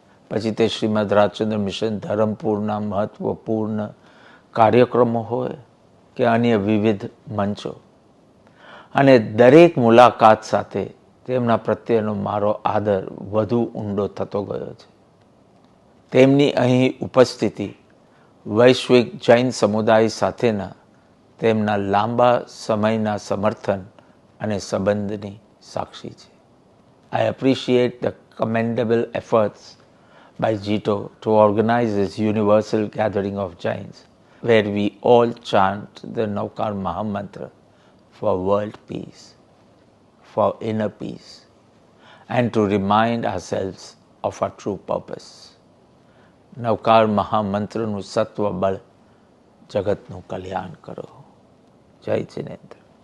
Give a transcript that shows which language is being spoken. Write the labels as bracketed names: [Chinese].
[Gujarati] પછી તે શ્રીમદ રાજચંદ્ર મિશન ધરમપુરના મહત્વપૂર્ણ કાર્યક્રમો હોય કે અન્ય વિવિધ મંચો, અને દરેક મુલાકાત સાથે તેમના પ્રત્યેનો મારો આદર વધુ ઊંડો થતો ગયો છે. તેમની અહીં ઉપસ્થિતિ વૈશ્વિક જૈન સમુદાય સાથેના તેમના લાંબા સમયના સમર્થન અને સંબંધની સાક્ષી છે. [English] I appreciate the commendable efforts by Jito to organize this universal gathering of Jains, where we all chant the Navkar Mahamantra for world peace, for inner peace, and to remind ourselves of our true purpose. [Gujarati] નવકાર મહામંત્રનું સત્વ બળ જગતનું કલ્યાણ કરો. જય જિનેન્દ્ર.